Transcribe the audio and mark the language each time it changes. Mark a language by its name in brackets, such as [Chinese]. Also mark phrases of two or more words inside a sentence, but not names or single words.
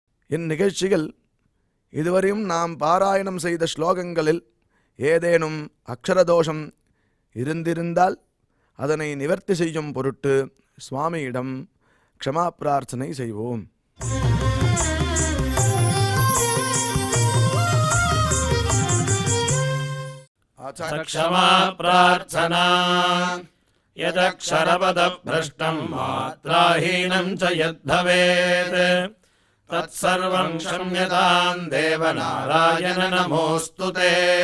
[Tamil] இந்நிகழ்ச்சியில் இதுவரையும் நாம் பாராயணம் செய்த ஸ்லோகங்களில் ஏதேனும் அக்ஷரதோஷம் இருந்திருந்தால் அதனை நிவர்த்தி செய்யும் பொருட்டு சுவாமியிடம் க்ஷமா பிரார்த்தனை செய்வோம். [Sanskrit] क्षमा प्रार्थना यदक्षरपदभ्रष्टम् मात्राहीनम् च यद्भवेत् तत्सर्वम् क्षम्यताम् देवनारायण नमोऽस्तु ते.